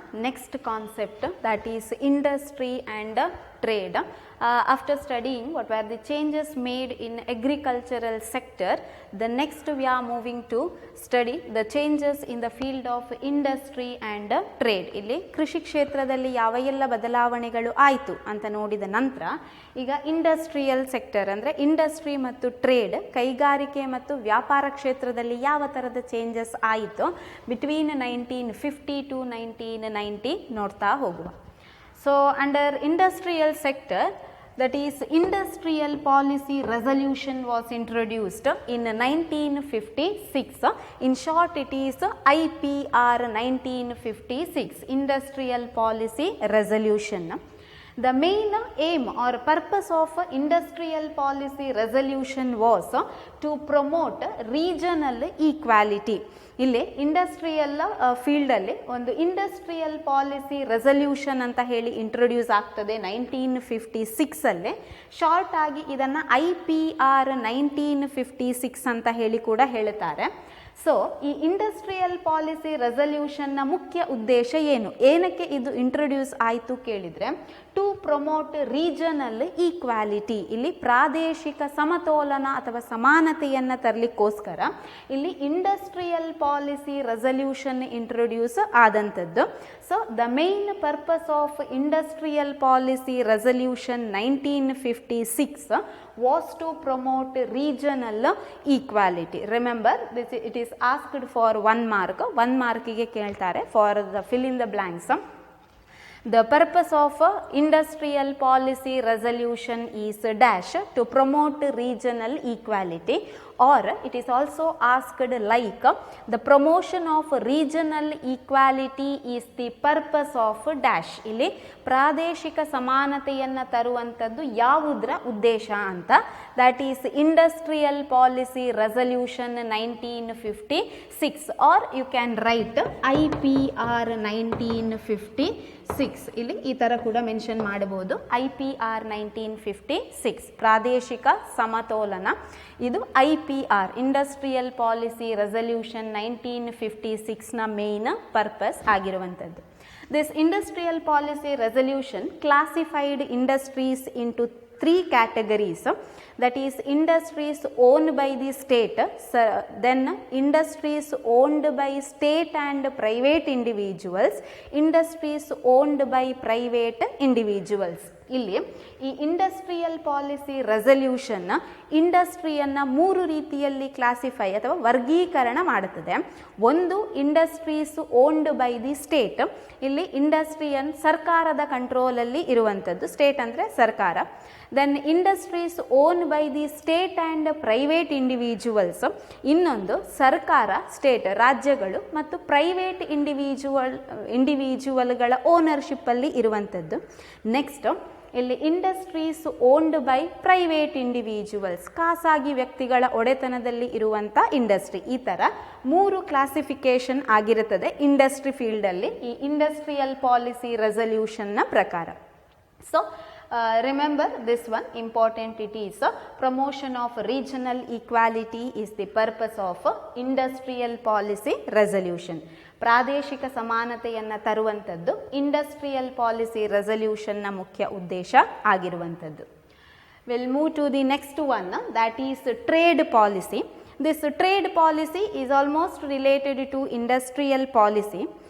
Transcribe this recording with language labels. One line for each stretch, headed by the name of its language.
English: Next concept, that is industry and trade. After studying what were the changes made in agricultural sector, the next we are moving to study the changes in the field of industry and trade.
Kannada: ಇಲ್ಲಿ ಕೃಷಿ ಕ್ಷೇತ್ರದಲ್ಲಿ ಯಾವ ಎಲ್ಲ ಬದಲಾವಣೆಗಳು ಆಯಿತು ಅಂತ ನೋಡಿದ ನಂತರ ಈಗ ಇಂಡಸ್ಟ್ರಿಯಲ್ ಸೆಕ್ಟರ್ ಅಂದರೆ ಇಂಡಸ್ಟ್ರಿ ಮತ್ತು ಟ್ರೇಡ್, ಕೈಗಾರಿಕೆ ಮತ್ತು ವ್ಯಾಪಾರ ಕ್ಷೇತ್ರದಲ್ಲಿ ಯಾವ ಥರದ ಚೇಂಜಸ್ ಆಯಿತು
English: between 1950 to 1990
Kannada: ನೋಡ್ತಾ ಹೋಗುವ.
English: So under industrial sector, that is industrial policy resolution was introduced in 1956. In short it is IPR 1956, industrial policy resolution. The main aim or purpose of industrial policy resolution was to promote regional equality.
Kannada: ಇಲ್ಲಿ industrial ಫೀಲ್ಡಲ್ಲಿ ಒಂದು industrial policy resolution ಅಂತ ಹೇಳಿ introduce ಆಗ್ತದೆ 1956 short ಆಗಿ ಇದನ್ನು IPR 1956 ಅಂತ ಹೇಳಿ ಕೂಡ ಹೇಳುತ್ತಾರೆ. ಸೊ ಈ ಇಂಡಸ್ಟ್ರಿಯಲ್ ಪಾಲಿಸಿ ರೆಸಲ್ಯೂಷನ್ನ ಮುಖ್ಯ ಉದ್ದೇಶ ಏನು, ಏನಕ್ಕೆ ಇದು ಇಂಟ್ರೊಡ್ಯೂಸ್ ಆಯಿತು ಕೇಳಿದರೆ,
English: to promote regional equality,
Kannada: ಇಲ್ಲಿ ಪ್ರಾದೇಶಿಕ ಸಮತೋಲನ ಅಥವಾ ಸಮಾನತೆಯನ್ನು ತರಲಿಕ್ಕೋಸ್ಕರ ಇಲ್ಲಿ industrial policy resolution introduce ಆದಂಥದ್ದು.
English: So the main purpose of industrial policy resolution 1956 was to promote regional equality. Remember this, it is asked for 1 mark.
Kannada: 1 markiಗೆ ಕೇಳ್ತಾರೆ
English: for the fill in the blanks. The purpose of industrial policy resolution is dash to promote regional equality, or it is also asked like the promotion of regional equality is the purpose of dash.
Kannada: ಇಲ್ಲಿ ಪ್ರಾದೇಶಿಕ ಸಮಾನತೆಯನ್ನು ತರುವಂಥದ್ದು ಯಾವುದರ ಉದ್ದೇಶ ಅಂತ,
English: that is industrial policy resolution 1956, or you can write IPR 1956.
Kannada: ಇಲ್ಲಿ ಈ ಥರ ಕೂಡ ಮೆನ್ಷನ್ ಮಾಡಬಹುದು. IPR 1956 ಪ್ರಾದೇಶಿಕ ಸಮತೋಲನ, ಇದು IPR industrial policy resolution 1956ನ main purpose ಆಗಿರುವಂಥದ್ದು.
English: This industrial policy resolution classified industries into 3 categories, that is industries owned by the state, then industries owned by state and private individuals, industries owned by private individuals.
Kannada: ಇಲ್ಲಿ ಈ industrial policy resolution ಇಂಡಸ್ಟ್ರಿಯನ್ನು 3 ರೀತಿಯಲ್ಲಿ classify ಅಥವಾ ವರ್ಗೀಕರಣ ಮಾಡುತ್ತದೆ. ಒಂದು,
English: Industries owned by the state.
Kannada: ಇಲ್ಲಿ ಇಂಡಸ್ಟ್ರಿಯನ್ ಸರ್ಕಾರದ ಕಂಟ್ರೋಲಲ್ಲಿ ಇರುವಂಥದ್ದು, ಸ್ಟೇಟ್ ಅಂದರೆ ಸರ್ಕಾರ.
English: Then industries own by the state and private individuals.
Kannada: ಇನ್ನೊಂದು, ಸರ್ಕಾರ, ಸ್ಟೇಟ್, ರಾಜ್ಯಗಳು ಮತ್ತು ಪ್ರೈವೇಟ್ ಇಂಡಿವಿಜುವಲ್ಗಳ ಓನರ್ಶಿಪ್ಪಲ್ಲಿ ಇರುವಂಥದ್ದು. ನೆಕ್ಸ್ಟ್, ಇಲ್ಲಿ
English: industries owned by private individuals,
Kannada: ಖಾಸಗಿ ವ್ಯಕ್ತಿಗಳ ಒಡೆತನದಲ್ಲಿ ಇರುವಂಥ ಇಂಡಸ್ಟ್ರಿ. ಈ ಥರ 3 ಕ್ಲಾಸಿಫಿಕೇಶನ್ ಆಗಿರುತ್ತದೆ ಇಂಡಸ್ಟ್ರಿ ಫೀಲ್ಡಲ್ಲಿ ಈ ಇಂಡಸ್ಟ್ರಿಯಲ್ ಪಾಲಿಸಿ ರೆಸಲ್ಯೂಷನ್ನ ಪ್ರಕಾರ.
English: So remember this one, important it is, promotion of regional equality is the purpose of industrial policy resolution.
Kannada: ಪ್ರಾದೇಶಿಕ ಸಮಾನತೆಯನ್ನು ತರುವಂಥದ್ದು ಇಂಡಸ್ಟ್ರಿಯಲ್ ಪಾಲಿಸಿ ರೆಸಲ್ಯೂಷನ್ನ ಮುಖ್ಯ ಉದ್ದೇಶ ಆಗಿರುವಂಥದ್ದು.
English: We'll move to the next one, that is trade policy. This trade policy is almost related to industrial policy.